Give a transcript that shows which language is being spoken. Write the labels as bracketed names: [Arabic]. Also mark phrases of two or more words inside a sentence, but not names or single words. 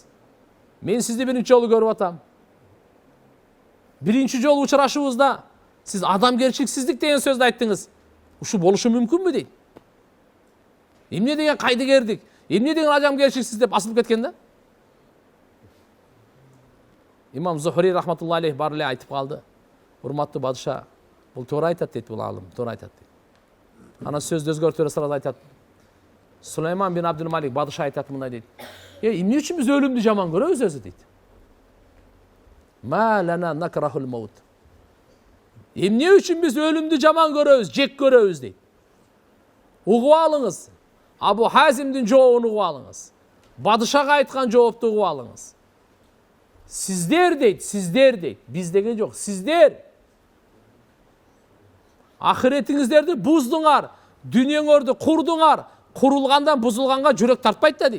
[Kyrgyz] Мен сизди биринчи жолу көрүп атам. Биринчи жолу учурашуубузда сиз адамгерчиликсиздик деген сөздү айттыңыз. Ушу болушу мүмкүнбү дейт. Эмне деген кайдыгердик, эмне деген адамгерчиликсиз деп асылып кеткен да. Имам Зухри [Arabic] رحمة الله عليه [Kyrgyz] бар эле айтып калды. Урматтуу падыша, бул туура айтат дейт, бул алым, туура айтат дейт. Ана сөздү өзгөртүп сырада айтат. Сулайман бин Абдул-Малик падыша айтат мындай дейт. Эмне үчүн биз өлүмдү жаман көрөбүз өзү дейт. [Arabic] ما لنا نكره الموت. [Kyrgyz] Эмне үчүн биз өлүмдү жаман көрөбүз, жек көрөбүз дейт. Угуп алыңыз. Абу Хазимдин жообун угуп алыңыз. Падышага айткан жоопту угуп алыңыз. Сиздер дейт, биз деген жок, сиздер ахиретиңиздерди буздуңар, дүниеңөрдү курдуңар, курулгандан бузулганга жүрөк тартпайт да дейт.